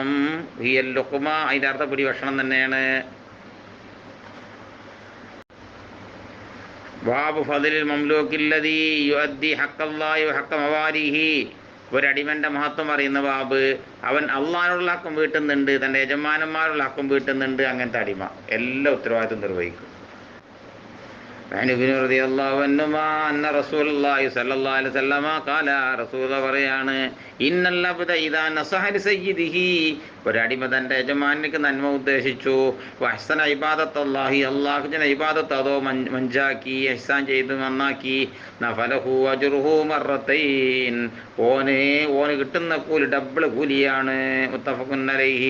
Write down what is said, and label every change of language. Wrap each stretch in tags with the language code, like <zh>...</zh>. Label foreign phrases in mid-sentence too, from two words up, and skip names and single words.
<ar>هي اللقمة,</ar> <ml>അതിൻ്റെ അർത്ഥം പിടി ഭക്ഷണം തന്നെയാണ്.</ml> <ar>باب فضل المملوك الذي يؤدي حق الله وحق مواليه,</ar> <ml>ഒരടിമൻ്റെ മഹത്വം അറിയുന്ന ബാബ്. അവൻ അള്ളാഹിനുള്ള ഹക്കും വീട്ടുന്നുണ്ട്, തൻ്റെ യജമാനന്മാരുള്ള ഹക്കും വീട്ടുന്നുണ്ട്. അങ്ങനത്തെ അടിമ എല്ലാ ഉത്തരവാദിത്വം നിർവഹിക്കും.</ml> <ar>عن ابن رضي الله عنهما أن رسول الله صلى الله عليه وسلم قال</ar> <ml>റസൂൽ പറയാണ്</ml> <ar>إن العبد إذا نصح لسيده</ar> <ml>ഒരടിമ തൻ്റെ യജമാനക്ക് നന്മ ഉദ്ദേശിച്ചു</ml> <ar>وأحسن عبادة الله</ar> <ml>അല്ലാഹുവിന്റെ ഇബാദത്ത് അതോ മഞ്ചാക്കി ഇഹ്സാൻ ചെയ്ത് നന്നാക്കി</ml> <ar>فله أجره مرتين</ar> <ml>ഓന് കിട്ടുന്ന കൂലി ഡബിൾ കൂലിയാണ്</ml> <ar>متفق عليه.</ar>